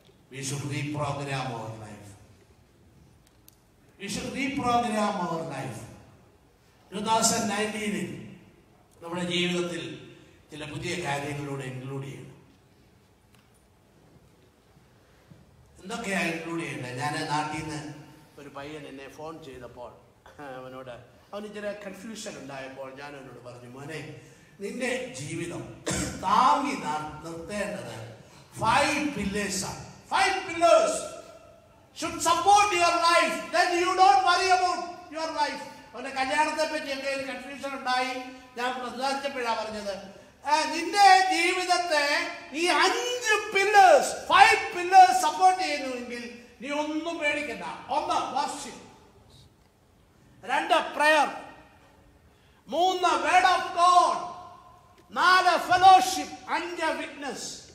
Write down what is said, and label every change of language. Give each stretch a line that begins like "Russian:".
English: We should reprogram our life. We should reprogram our life.
Malayalam: 2019 നമ്മുടെ ജീവിതത്തിൽ ചില പുതിയ കാര്യങ്ങളോട് ഇൻക്ലൂഡ് ചെയ്യണം. എന്തൊക്കെയാണ് ഇൻക്ലൂഡ് ചെയ്യേണ്ടത്? ഞാൻ നാട്ടിൽ നിന്ന് ഒരു പയ്യൻ എന്നെ ഫോൺ ചെയ്തപ്പോൾ അവന് ചില കൺഫ്യൂഷൻ ഉണ്ടായപ്പോൾ ഞാൻ അവനോട് പറഞ്ഞു, മോനെ നിന്റെ ജീവിതം താങ്ങി നിർത്തേണ്ടത് 5 pillars ആണ്.
English: 5 pillars should support your life. Then you don't worry about your life.
Malayalam: അവന്റെ കല്യാണത്തെ പറ്റിയൊക്കെ ഒരു കൺഫ്യൂഷൻ ഉണ്ടായി. ഞാൻ പ്രധാനപ്പെട്ടപ്പോഴാണ് പറഞ്ഞത്, നിന്റെ ജീവിതത്തെ ഈ 5 pillars സപ്പോർട്ട് ചെയ്യുന്നുവെങ്കിൽ നീ ഒന്നും പേടിക്കണ്ട.
English: 1 worship, 2 prayer, 3 word of God, 4 fellowship, 5 witness.